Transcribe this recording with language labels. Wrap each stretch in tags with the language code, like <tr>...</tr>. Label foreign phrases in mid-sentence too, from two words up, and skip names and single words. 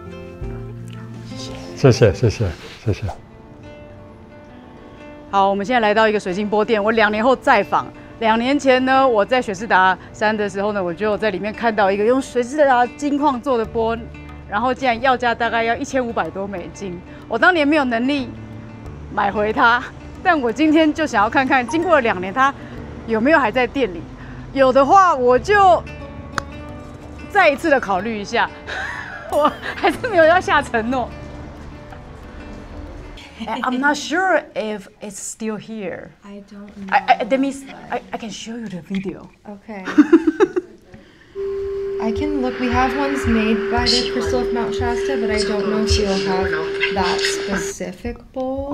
<zh>謝謝。好，我們現在來到一個水晶缽店，我2年後再訪。2年前呢，我在雪士達山的時候呢，我就在裡面看到一個用雪士達金礦做的缽。然後竟然要價大概要1500多美金，我當年沒有能力買回它， 但我今天就想要看看，經過了2年，它有沒有還在店裡？有的話，我就再一次的考慮一下。我還是沒有要下承諾。</zh> <en>I'm not sure if it's still here. I don't know. That means I can show you the video. Okay. I can look. We have ones made by the Crystal of Mount Shasta, but I don't know if you'll have that specific bowl.</en>